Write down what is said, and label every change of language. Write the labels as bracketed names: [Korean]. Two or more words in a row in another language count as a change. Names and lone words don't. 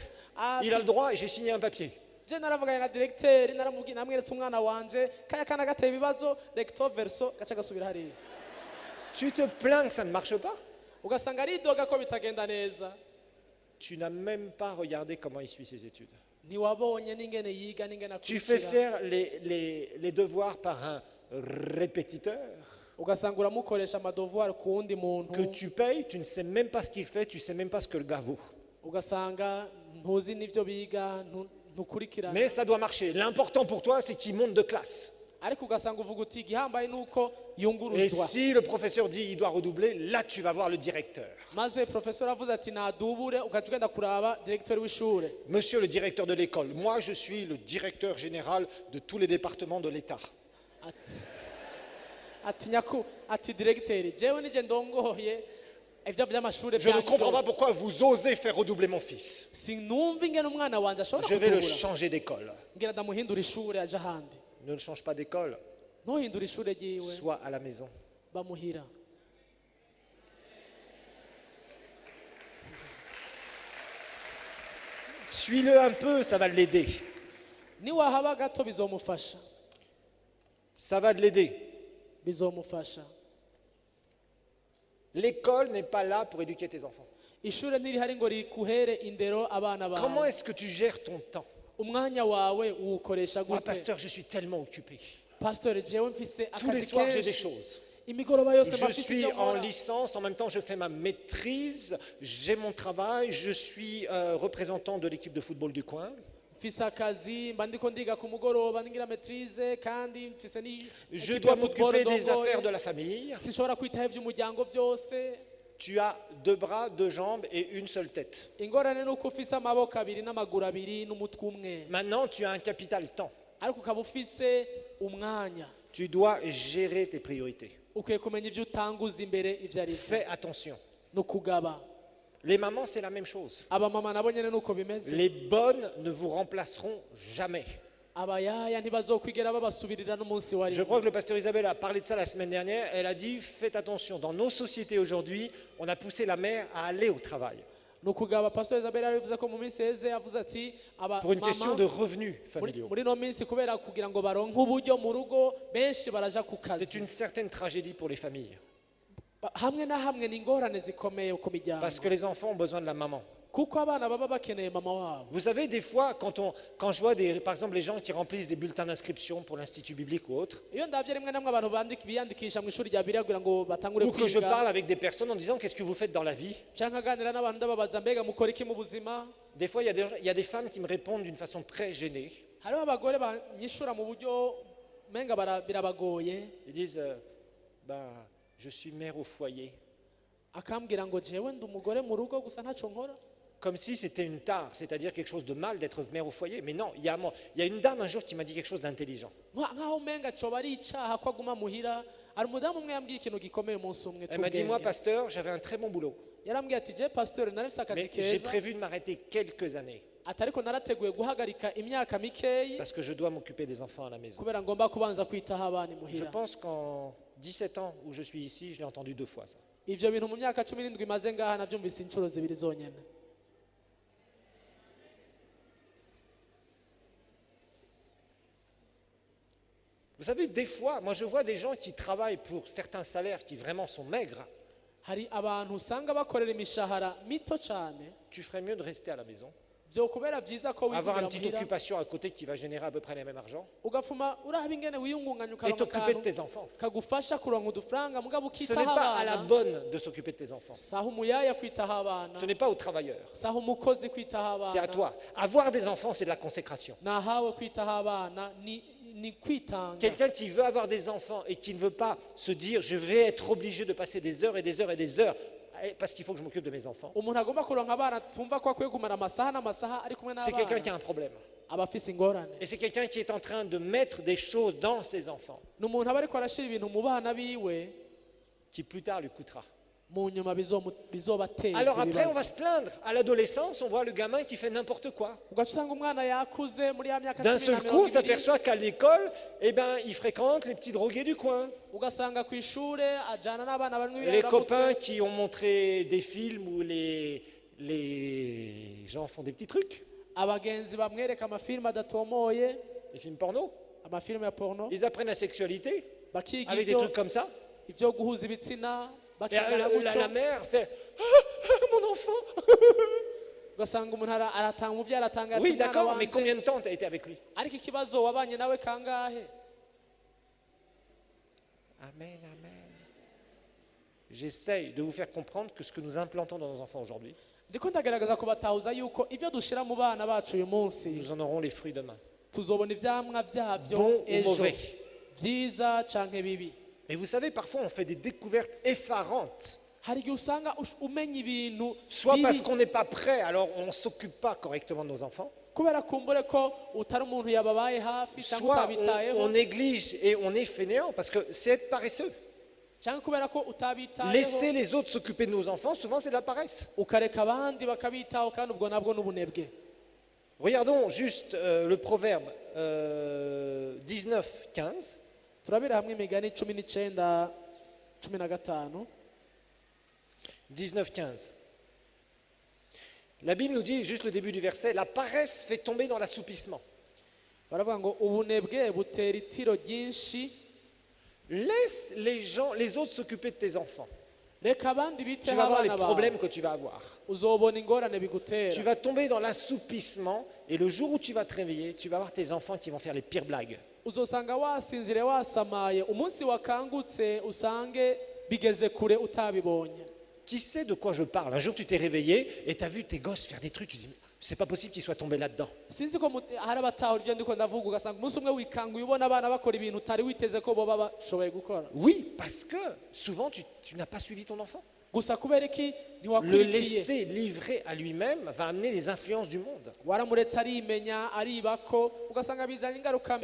[French] Il a le droit et j'ai signé un papier. [Rundi] je naravuganye na directeur namweretse umwana wanje kaya kana gateye ibibazo [French] recto verso [Rundi] gaca gasubira hariya. [French] Tu te plains que ça ne marche pas? [Rundi] ugasanga aridoga ko bitagenda neza. [French] Tu n'as même pas regardé comment il suit ses études. [Rundi] ntiwabonye n'ingene yiga n'ingene [French] Tu fais [Rundi] akurikira. [French] faire les devoirs par un répétiteur [Rundi] ugasanga uramukoresha amadevoir ku wundi muntu. [French] que tu payes, tu ne sais même pas ce qu'il fait, tu ne sais même pas ce que le gars vaut. [Rundi] ugasanga ntuzi n'ibyo biga ntukurikirana. [French] Mais ça doit marcher. L'important pour toi, c'est qu'il monte de classe. [Rundi] ariko ugasanga uvuga uti igihambaye nuko [French] Et [Rundi] yunguruzwa [French] si le professeur dit il doit redoubler, là tu vas voir le directeur. [Rundi] maze profesor avuze ati nadubure ugaca ugenda kuraba directeur w'ishure. [French] Monsieur le directeur de l'école, moi je suis le directeur général de tous les départements de l'État. [Rundi] Ati nyaku ati directeur jewe nije ndongoye ivyo by'amashure [French] Je ne comprends pas pourquoi vous osez faire redoubler mon fils. [Rundi] sinumva ingene umwana wanje ashobora [French] Je vais le [Rundi] kudubura [French] changer d'école. [Rundi] ngira ndamuhindura ishure aje ahandi [French] Ne le change pas d'école, [Rundi] ntuhindura ishure ryiwe [French] sois à la maison. [Rundi] bamuhira. [French] Suis-le un peu, ça va l'aider. [Rundi] Niwahaba gato bizomufasha [French] Ça va l'aider. [Rundi] bizomufasha. [French] L'école n'est pas là pour éduquer tes enfants. [Rundi] Ishure ntirihari ngo rikuhere indero abana [French] Comment [Rundi] bawe. [French] est-ce que tu gères ton temps? [Rundi] Umwanya wawe uwukoresha [French] Moi, [Rundi] gute? [French] pasteur, je suis tellement occupé. [Rundi] Pastor jewe mfise [French] Tous les [Rundi] akazi [French] soirs, j'ai des [Rundi] kenshi [French] choses. [Rundi] imigoroba yose [French] Je [Rundi] mbafise [French] suis [Rundi] ivyo [French] en [Rundi] nkora. [French] licence, en même temps je fais ma maîtrise, j'ai mon travail, je suis représentant de l'équipe de football du coin. [Rundi] Mfise akazi mba ndiko ndiga ku mugoroba ngira maîtrise kandi mfise ni [French] Je [Rundi] equipe [French] dois [Rundi] ya football [French] m'occuper des [Rundi] ndongoye. [French] affaires de la famille. [Rundi] Sinshobora kwitaho ivy'umuryango byose. [French] Tu as 2 bras, 2 jambes et une seule tête. [Rundi] Ingorane nuko ufise amaboko abiri n'amaguru abiri n'umutwe umwe [French] Maintenant, tu as un capital temps. [Rundi] ariko ukaba ufise umwanya [French] Tu dois gérer tes priorités. [Rundi] ukwiye kumenya ivyo utanguza imbere ivyo ari vyo [French] Fais attention. [Rundi] no kugaba. [French] Les mamans, c'est la même chose. [Rundi] Abamama nabo nyene nuko bimeze. [French] Les bonnes ne vous remplaceront jamais. [Rundi] Abayaya ntibazokwigera babasubirira n'umunsi wari. [French] Je crois que le pasteur Isabelle a parlé de ça la semaine dernière. Elle a dit, faites attention, dans nos sociétés aujourd'hui, on a poussé la mère à aller au travail [Rundi] Nukugaba Pastor Isabelle yavuze ko mu minsi heze yavuze ati [French] pour une question de [Rundi] abamama [French] revenus familiaux. [Rundi] muri no minsi kubera kugira ngo baronke uburyo mu rugo benshi baraja ku [French] C'est [Rundi] kazi. [French] une certaine tragédie pour les familles [Rundi] Hamwe na hamwe ni ingorane zikomeye ku miryango [French] parce que les enfants ont besoin de la maman. [Rundi] kuko abana baba bakeneye mama wabo. [French] Vous savez, des fois, quand je vois par exemple les gens qui remplissent des bulletins d'inscription pour l'Institut biblique ou autre, [Rundi] Iyo ndavye rimwe namwe abantu biyandikisha mu ishuri rya Bibiliya kugira ngo batangure [French] ou que je [Rundi] kwiga [French] parle avec des personnes en disant qu'est-ce que vous faites dans la vie, [Rundi] canke aganira n'abantu ndababaza mbega mukora iki mu buzima. [French] des fois il y a des femmes qui me répondent d'une façon très gênée. [Rundi] Hariho abagore banyishura mu buryo menga birabagoye [French] Ils disent ben, je suis mère au foyer. [Rundi] akambwira ngo jewe ndi umugore mu rugo gusa ntaco nkora. [French] Comme si c'était une tare, c'est-à-dire quelque chose de mal d'être mère au foyer. Mais non, il y a une dame un jour qui m'a dit quelque chose d'intelligent. [Rundi] Nkaho umenga coba ari icaha ko aguma muhira. Hari umudamu umwe yambwiye ikintu gikomeye umunsi umwe [French] Elle m'a dit, moi, [Rundi] c'ubwenge. [French] pasteur, j'avais un très bon boulot. [Rundi] Yarambwiye ati je pasteur nari mfise akazi [French] Mais j'ai [Rundi] keza [French] prévu de m'arrêter quelques années [Rundi] ati ariko narateguye guhagarika imyaka mikeyi [French] parce que je dois m'occuper des enfants à la maison. [Rundi] kubera ngomba kubanza kwitaho abana [French] Je [Rundi] imuhira. [French] pense qu'en 17 ans où je suis ici, je l'ai entendu 2 fois ça. [Rundi] Ivyo bintu mu myaka 17 imaze ngaha navyumvise inshuro zibiri zonyene. [French] Vous savez, des fois, moi je vois des gens qui travaillent pour certains salaires qui vraiment sont maigres. [Rundi] Hari abantu usanga bakorera imishahara mito cane [French] Tu ferais mieux de rester à la maison, [Rundi] vyokubera vyiza ko [French] avoir [Rundi] wivugira [French] une petite [Rundi] muhira [French] occupation à côté qui va générer à peu près le même argent [Rundi] ugafuma uraba ingene wiyungunganya [French] et [Rundi] ukaronka [French] t'occuper de [Rundi] akantu [French] tes enfants. [Rundi] kagufasha kuronka udufaranga mugabo [French] Ce [Rundi] ukitaho [French] n'est pas à la [Rundi] abana. [French] bonne de s'occuper de tes enfants. [Rundi] Saho umuyaya kwitaho abana [French] Ce n'est pas aux travailleurs. [Rundi] saho umukozi kwitaho [French] C'est à [Rundi] abana [French] toi. Avoir des enfants, c'est de la consécration. [Rundi] nahawe kwitaho abana ni kwitanga. [French] Quelqu'un qui veut avoir des enfants et qui ne veut pas se dire je vais être obligé de passer des heures et des heures et des heures parce qu'il faut que je m'occupe de mes enfants, [Rundi] Umuntu agomba kuronka abana tumva ko akwiye kumara amasaha n'amasaha ari kumwe [French] c'est quelqu'un qui [Rundi] n'abana [French] a un problème. [Rundi] aba afise ingorane. [French] Et c'est quelqu'un qui est en train de mettre des choses dans ses enfants [Rundi] Ni umuntu aba ariko arashira ibintu mu bana biwe [French] qui plus tard lui coûtera. [Rundi] mu nyuma bizobateza [French] Alors après, on va [Rundi] ibibazo. [French] se plaindre. À l'adolescence, on voit le gamin qui fait n'importe quoi. [Rundi] Ugaca usanga umwana yakuze muri ya myaka [French] D'un [Rundi] 10 [French] seul [Rundi] na [French] coup, on [Rundi] mirongo ibiri, [French] s'aperçoit qu'à l'école, eh ben, il fréquente les petits drogués du coin. [Rundi] ugasanga ku ishure ajana n'abana banywa [French] Les copains [Rundi] ibiyangamutwe, [French] qui ont montré des films où les gens font des petits trucs, [Rundi] abagenzi bamwereka amafilime adatomoye, [French] des films porno. [Rundi] amafilime ya porno, [French] Ils apprennent la sexualité [Rundi] bakiga [French] avec des trucs comme ça. [Rundi] ivyo guhuza ibitsina [French] Et [Rundi] bakigana [French] la [Rundi] gutyo. [French] mère fait mon enfant. [Rundi] Ugasanga umuntu aratanga umuvyeyi aratanga ati [French] Oui, [Rundi] mwana [French] d'accord, mais [Rundi] wanje, [French] combien de temps tu as été avec lui? [Rundi] ariko ikibazo wabanye nawe kangahe? [French] Amen, amen. J'essaye de vous faire comprendre que ce que nous implantons dans nos enfants aujourd'hui, [Rundi] Ndiko ndagerageza kubatahuza yuko ivyo dushira mu bana bacu uyu munsi [French] nous en aurons les fruits demain. [Rundi] tuzobona ivyamwa vyavyo [French] Bon ou [Rundi] ejo, [French] mauvais. [Rundi] byiza canke bibi. [French] Et vous savez, parfois on fait des découvertes effarantes. [Rundi] Hari igihe usanga umenya ibintu [French] Soit parce [Rundi] bibi [French] qu'on n'est pas prêt, alors on ne s'occupe pas correctement de nos enfants. [Rundi] kubera kumbure ko utari umuntu yababaye hafi cyangwa [French] Soit [Rundi] utabitayeho [French] on néglige et on est fainéant, parce que c'est être paresseux. [Rundi] cyangwa kubera ko utabitayeho [French] Laisser les autres s'occuper de nos enfants, souvent c'est de la paresse. [Rundi] ukareka abandi bakabitaho kandi ubwo nabwo n'ubunebwe. [French] Regardons juste le proverbe 19, 15. [Rundi] turabira hamwe imigani 19 15. [French] 19, 15. La Bible nous dit, juste le début du verset, la paresse fait tomber dans l'assoupissement. [Rundi] baravuga ngo ubunebwe butera itiro ryinshi. [French] Laisse les autres s'occuper de tes enfants. [Rundi] Reka abandi [French] Tu [Rundi] biteho [French] vas voir les [Rundi] abana bawe [French] problèmes que tu vas avoir. [Rundi] uzobona ingorane [French] Tu [Rundi] bigutera. [French] vas tomber dans l'assoupissement et le jour où tu vas te réveiller, tu vas voir tes enfants qui vont faire les pires blagues. [Rundi] uzosanga wasinzire wasamaye umunsi wakangutse usange bigeze kure utabibonye. [French] Qui sait de quoi je parle? Un jour tu t'es réveillé et tu as vu tes gosses faire des trucs, tu te dis, c'est pas possible qu'ils soient tombés là-dedans. [Rundi] sinzi ko hari abatahura ibyo ndiko ndavuga ugasanga umunsi umwe wikanguye ubona abana bakora ibintu utari witeze ko boba bashoboye gukora [French] Oui, parce que souvent tu n'as pas suivi ton enfant. [Rundi] gusa kubera iki [French] Le [Rundi] ntiwakurikiye [French] laisser livrer à lui-même va amener les influences du monde. [Rundi] waramuretse arimenya aribako ugasanga bizanye ingaruka